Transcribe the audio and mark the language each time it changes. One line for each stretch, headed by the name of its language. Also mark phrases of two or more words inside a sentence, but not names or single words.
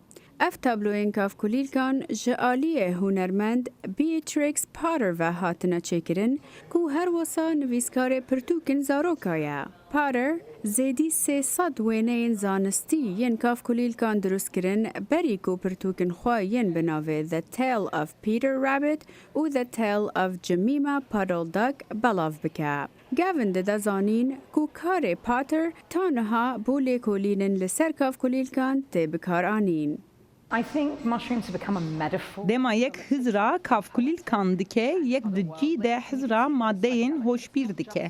Kurdish: Ev tabloyên kafkulîlkan ji aliyê hunermend Beatrix Potter ve hatine çêkirin ku her wisa nivîskarê pirtûkên zaroka ye. Potter zêdî 300 wêneyên zanistî yên kafkulîlkan drust kirin berî ku pirtûkên xwe yên bi navê The Tale of Peter Rabbit û The Tale of Jemima Puddle Duck belav bike. Gavin dide zanîn ku karê Potter ta niha bû lêkolînin li ser kafkulîlkan tê bikar anîn. Dema yek hizra kafkulîlkan dike, yek di cî de hizra maddeyên hoşbîr dike.